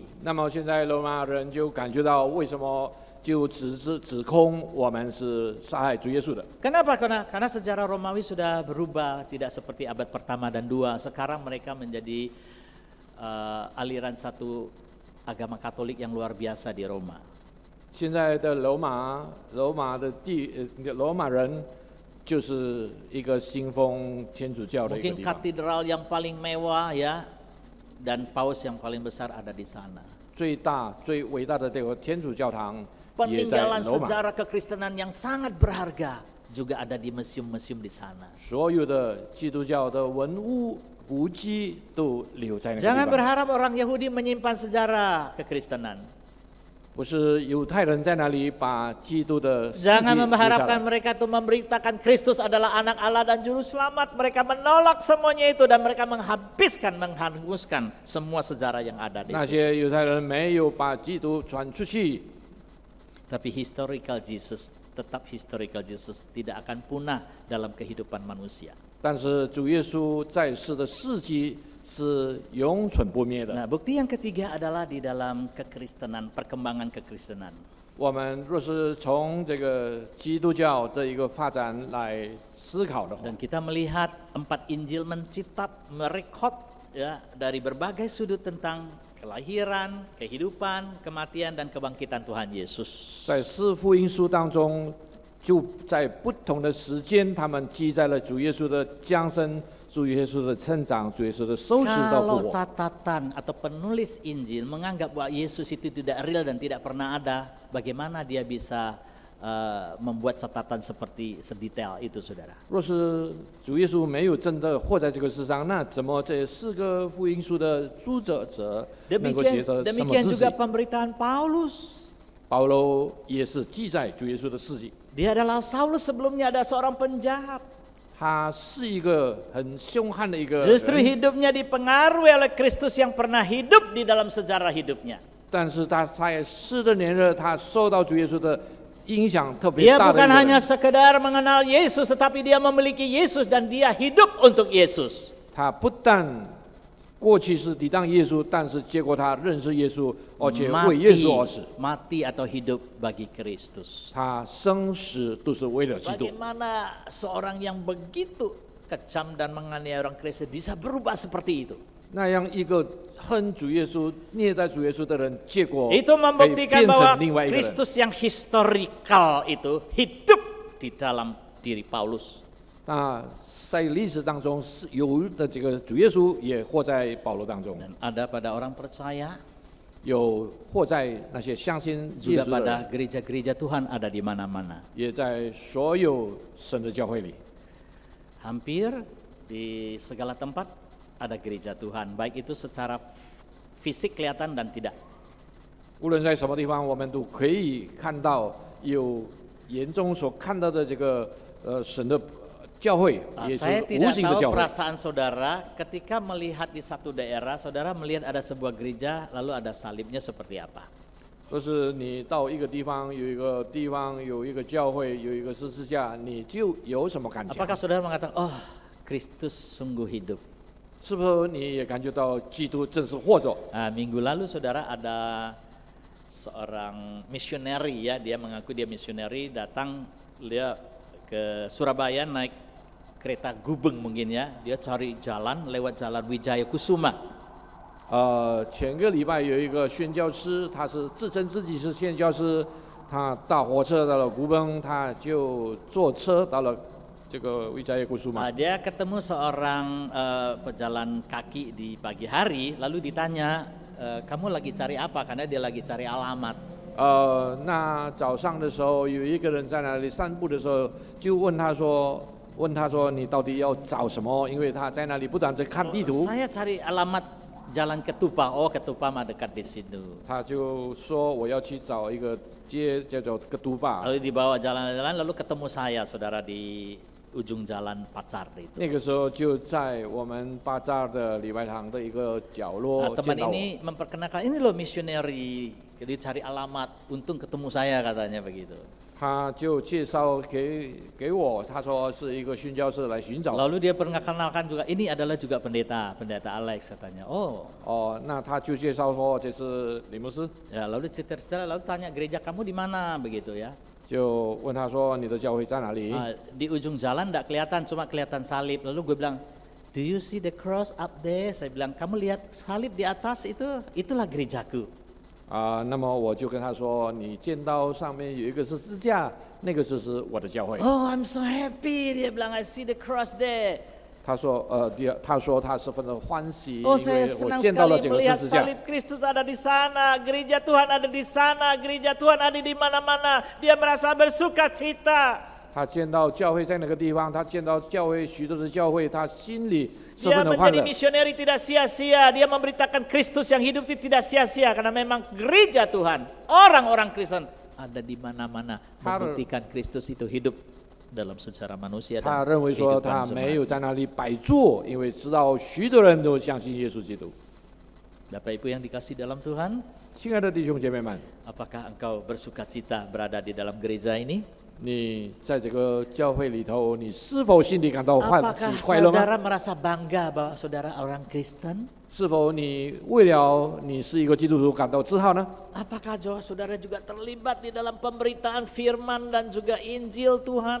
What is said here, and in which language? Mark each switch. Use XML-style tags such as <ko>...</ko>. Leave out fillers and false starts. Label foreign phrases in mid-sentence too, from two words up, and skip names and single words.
<zh>那么现在罗马人就感觉到为什么就指控我们是杀害主耶稣的？</zh> <id>Kenapa? Karena sejarah Romawi sudah berubah, tidak seperti abad pertama dan dua. Sekarang mereka menjadi aliran satu agama Katolik yang luar biasa di Roma.</id> <zh>现在的罗马人就是一个信奉天主教的一个</zh> <id>Mungkin</id> <zh>地方。</zh> <id>katedral yang paling mewah ya, dan paus yang paling besar ada di sana.</id> <zh>最大、最伟大的这个天主教堂也在</zh> <id>Peninggalan</id> <zh>罗马。</zh> <id>sejarah kekristenan yang sangat berharga juga ada di museum-museum di sana.</id> <zh>所有的基督教的文物古迹都留在那个</zh> <id>Jangan</id> <zh>地方。</zh> <id>berharap orang Yahudi menyimpan sejarah kekristenan.</id> <zh>不是犹太人在那里把基督的事迹</zh> <id>Jangan</id> <zh>留下</zh> <id>mengharapkan</id> <zh>来。</zh> <id>mereka itu memberitakan Kristus adalah anak Allah dan juru selamat. Mereka menolak semuanya itu dan mereka menghanguskan semua sejarah yang ada di</id> <zh>那</zh> <id>situ.</id> <zh>些犹太人没有把基督传出去，</zh> <id>Tapi</id> <en>historical Jesus,</en> <id>tetap</id> <en>historical Jesus</en> <id>tidak akan punah dalam kehidupan manusia.</id> <zh>但是主耶稣在世的事迹是永存不灭的。</zh> <id>Nah, bukti yang ketiga adalah di dalam kekristenan, perkembangan kekristenan.</id> <zh>我们若是从这个基督教的一个发展来思考的话，</zh> <id>Dan kita melihat 4 Injil merekod ya dari berbagai sudut tentang kelahiran, kehidupan, kematian, dan kebangkitan Tuhan Yesus.</id> <zh>在四福音书当中，就在不同的时间，他们记载了主耶稣的降生、主耶稣的成长、主耶稣的受死到复</zh> <id>Kalau</id> <zh>活。</zh> <id>catatan atau penulis Injil menganggap bahwa Yesus itu tidak real dan tidak pernah ada, bagaimana dia bisa membuat catatan seperti sedetail itu, saudara?</id> <zh>若是主耶稣没有真的活在这个世上，那怎么这四个福音书的著者能够写着什么</zh> <id>Demikian</id> <zh>知识</zh> <id>juga？pemberitaan Paulus.</id> <zh>保罗也是记载主耶稣的事迹。</zh> <id>Dia adalah Saulus, sebelumnya ada seorang penjahat.</id> <zh>他是一个很凶悍的一个</zh> <id>Justru</id> <zh>人，</zh> <id>hidupnya dipengaruhi oleh Kristus yang pernah hidup di dalam sejarah hidupnya.</id> <zh>但是他在世的年日，他受到主耶稣的影响特别</zh> <id>Dia</id> <zh>大的</zh> <id>bukan</id> <zh>一个</zh> <id>hanya</id> <zh>人。</zh> <id>sekedar mengenal Yesus, tetapi dia memiliki Yesus dan dia hidup untuk Yesus.</id> <zh>他不但过去是抵挡耶稣，但是结果他认识耶稣，而且为耶稣而死。</zh> <id>Mati atau hidup bagi Kristus.</id> <zh>他生死都是为了基督。</zh> <id>Bagaimana seorang yang begitu kejam dan menganiaya orang Kristen bisa berubah seperti itu?</id> <zh>那样一个恨主耶稣、虐待主耶稣的人，结果</zh> <id>Itu</id> <zh>可以</zh> <id>membuktikan</id> <zh>变</zh> <id>bahwa</id> <zh>成另外一个人。</zh> <id>Kristus yang historikal itu hidup di dalam diri Paulus.</id> <zh>那在历史当中是有的这个主耶稣也活在保罗当中，</zh> <id>Dan ada pada orang percaya,</id> <zh>有活在那些相信耶</zh> <id>juga</id> <zh>稣的</zh> <id>pada</id> <zh>人，</zh> <id>gereja-gereja Tuhan ada di mana-mana.</id> <zh>也在所有神的教会里。</zh> <id>Hampir di segala tempat ada gereja Tuhan, baik itu secara fisik kelihatan dan tidak.</id> <zh>无论在什么地方，我们都可以看到有眼中所看到的这个神的教会，也是</zh> <id>Saya</id> <zh>无</zh> <id>tidak</id> <zh>形的</zh> <id>tahu</id> <zh>教会。</zh> <id>perasaan saudara ketika melihat di satu daerah, saudara melihat ada sebuah gereja, lalu ada salibnya seperti apa?</id> <zh>就是你到一个地方，有一个教会，有一个十字架，你就有什么感觉？</zh> <id>Apakah saudara mengatakan, oh Kristus sungguh hidup?</id> <zh>是不是你也感觉到基督真是活着？</zh> <id>Minggu lalu saudara ada seorang misioneri, ya, dia mengaku dia misioneri, datang dia ke Surabaya naik kereta Gubeng mungkin, ya, dia cari jalan lewat jalan Wijaya Kusuma.</id> <zh>前个礼拜有一个宣教师，他是自称自己是宣教师，他搭火车到了古崩，他就坐车到了这个 Wijaya Kusuma。</zh> <id>Dia ketemu seorang pejalan kaki di pagi hari, lalu ditanya, kamu lagi cari apa? Karena dia lagi cari alamat.</id> <zh>那早上的时候，有一个人在那里散步的时候，就问他说你到底要找什么？因为他在那里不断在看地图。</zh> <id>Saya cari alamat Jalan Ketupa. Oh, Ketupa mah dekat di situ.</id> <zh>他就说我要去找一个街叫做 Ketupa。</zh> <id>Lalu dibawa jalan-jalan, lalu ketemu saya, saudara, di ujung jalan Pacar itu.</id> <zh>那个时候就在我们巴扎的礼拜堂的一个角落</zh> <id>Teman</id> <zh>见到我。</zh> <id>ini memperkenalkan, ini loh misioneri, dia cari alamat, untung ketemu saya, katanya begitu.</id> <zh>他就介绍给我，他说是一个宣教士来寻找。</zh> <id>Lalu dia perkenalkan juga, ini adalah juga pendeta Alex, katanya. Oh,</id> <zh>那他就介绍说这是李牧师，</zh> <id>ya, lalu cerita-cerita, lalu tanya gereja kamu di mana, begitu, ya.</id> <zh>就问他说你的教会在哪里？</zh> <id>Di ujung jalan enggak kelihatan, cuma kelihatan salib. Lalu gue bilang,</id> <en>do you see the cross up there?</en> <id>Saya bilang, kamu lihat salib di atas itu, itulah gerejaku.</id> <zh>那么我就跟他说，你见到上面有一个十字架，那个就是我的教会。</zh> <en>Oh, I'm so happy.</en> <id>Dia bilang,</id> <en>I see the cross there.</en> <zh>他说他十分的欢喜，因</zh> <id>Oh,</id> <zh>为</zh> <id>saya</id> <zh>我</zh> <id>senang</id> <zh>见到了</zh> <id>sekali</id> <zh>这个</zh> <id>melihat</id> <zh>十字架。</zh> <id>salib Kristus ada di sana, gereja Tuhan ada di sana, gereja Tuhan ada di mana-mana. Dia merasa bersuka cita.</id> <zh>他见到教会在那个地方，他见到教会许多的教会，他心里十</zh> <id>Dia</id> <zh>分的欢</zh> <id>menjadi</id> <zh>乐。</zh> <id>misioneri tidak sia-sia. Dia memberitakan Kristus yang hidup itu tidak sia-sia. Karena memang gereja Tuhan, orang-orang Kristen ada di mana-mana. Membuktikan Kristus itu hidup dalam sejarah manusia</id> <zh>他</zh> <id>dan</id> <zh>认为说他</zh> <id>kehidupan</id> <zh>没有</zh> <id>jemaat.</id> <zh>在那里摆坐，因为知道许多人都相信耶稣基督。</zh> <id>Bapak Ibu yang dikasih dalam Tuhan,</id> <zh>亲爱的弟兄姐妹们，</zh> <id>apakah engkau bersuka cita berada di dalam gereja ini?</id> <zh>你在这个教会里头，你是否心里感到欢</zh> <id>Apakah</id> <zh>喜快乐吗？</zh> <id>saudara merasa bangga bahwa saudara orang Kristen?</id> <zh>是否你为了你是一个基督徒感到自豪呢？</zh> <id>Apakah saudara juga terlibat di dalam pemberitaan firman dan juga Injil Tuhan?</id>